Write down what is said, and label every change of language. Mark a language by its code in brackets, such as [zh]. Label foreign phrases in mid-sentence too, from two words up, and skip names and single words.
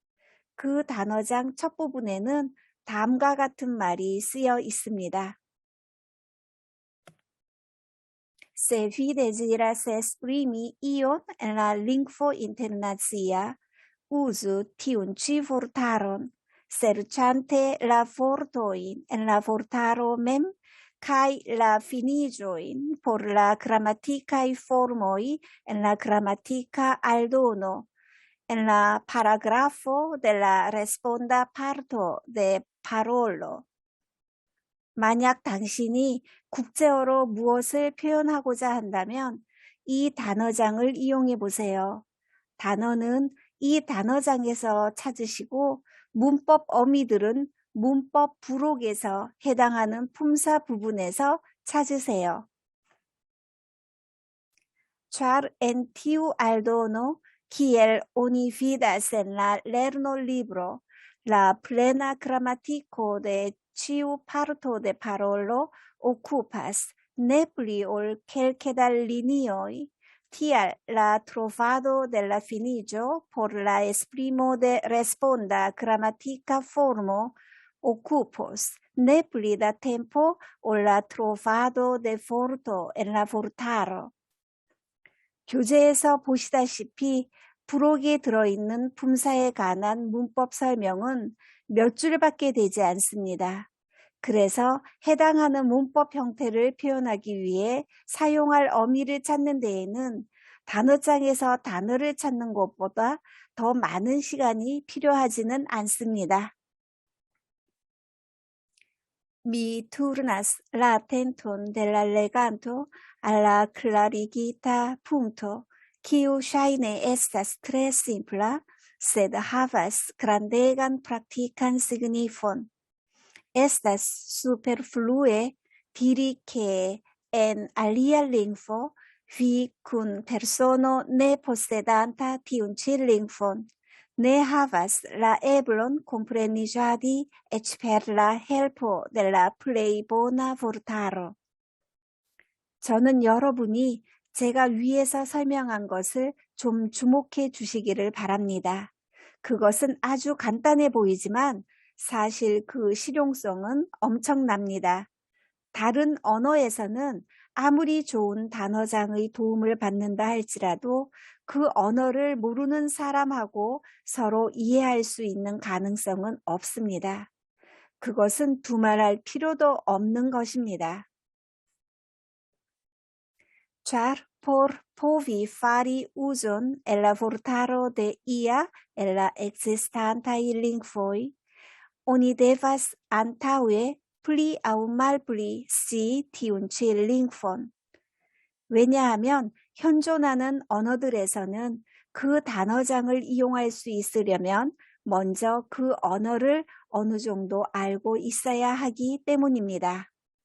[ko] 그 단어장 첫 부분에는 다음과 같은 말이 쓰여 있습니다. [eo] Se vi desiras esprimi ion en la lingvo internacia, uzu tiun ĉi vortaron, serĉante la vortojn en la vortaro mem kaj la finiĝojn por la gramatikaj formoj en la gramatika aldono, en la paragrafo de la responda parto de parolo. [ko] 만약 당신이 국제어로 무엇을 표현하고자 한다면 이 단어장을 이용해 보세요. 단어는 이 단어장에서 찾으시고 문법 어미들은 문법 부록에서 해당하는 품사 부분에서 찾으세요. [eo] Char en tiu aldono, kiel oni vidas en la lernolibro, la plena gramatiko de ĉiu parto de parolo okupas ne pli ol kelke da linioj, tial la trovado de la finiĝo por la esprimo de responda gramatika formo okupos ne pli da tempo ol la trovado de vorto en la vortaro. [ko] 교재에서 보시다시피 부록에 들어있는 품사에 관한 문법 설명은 몇 줄밖에 되지 않습니다. 그래서 해당하는 문법 형태를 표현하기 위해 사용할 어미를 찾는 데에는 단어장에서 단어를 찾는 것보다 더 많은 시간이 필요하지는 않습니다. [eo] Mi turnas la atenton de la leganto alla clarigita punto, kiu ŝajne estas tre simpla, sed havas grandegan praktikan signifon. Estas superflue diri ke en alia lingvo vi kun persono ne posedanta tiun ĉi lingvon ne havas la eblon kompreniĝadi eĉ per la helpo de la plej bona vortaro. [ko] 저는 여러분이 제가 위에서 설명한 것을 좀 주목해 주시기를 바랍니다. 그것은 아주 간단해 보이지만 사실 그 실용성은 엄청납니다. 다른 언어에서는 아무리 좋은 단어장의 도움을 받는다 할지라도 그 언어를 모르는 사람하고 서로 이해할 수 있는 가능성은 없습니다. 그것은 두말할 필요도 없는 것입니다. [eo] Char por povi fari uzon el la vortaro de ia el la ekzistantaj lingvoj, oni devas antaŭe pli aŭ malpli scii tiun ĉi lingvon. [ko] 왜냐하면 현존하는 언어들에서는 그 단어장을 이용할 수 있으려면 먼저 그 언어를 어느 정도 알고 있어야 하기 때문입니다.